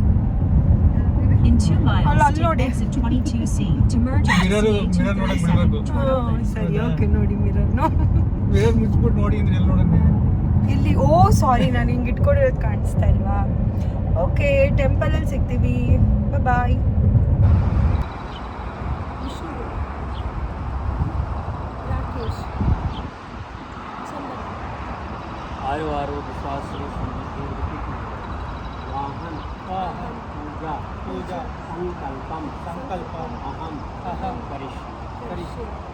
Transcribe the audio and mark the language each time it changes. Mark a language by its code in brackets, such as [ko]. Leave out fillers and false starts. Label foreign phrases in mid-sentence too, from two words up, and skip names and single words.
[kn] ಅಲ್ಲಿ ನೋಡಿ ಸರಿ, ಓಕೆ ನೋಡಿ ಮಿರರ್ನು ಇಲ್ಲಿ. ಓ ಸಾರಿ, ನಾನು ಹಿಂಗೆ ಇಟ್ಕೊಂಡಿರೋದು ಕಾಣಿಸ್ತಾ ಇಲ್ವಾ? ಓಕೆ, ಟೆಂಪಲಲ್ಲಿ ಸಿಗ್ತೀವಿ. ಬಾಯ್. [sa] आयु आरोग्य शास्त्र वाहन पूजा पूजा संकल्पम संकल्पम अहम अहम करिष्ये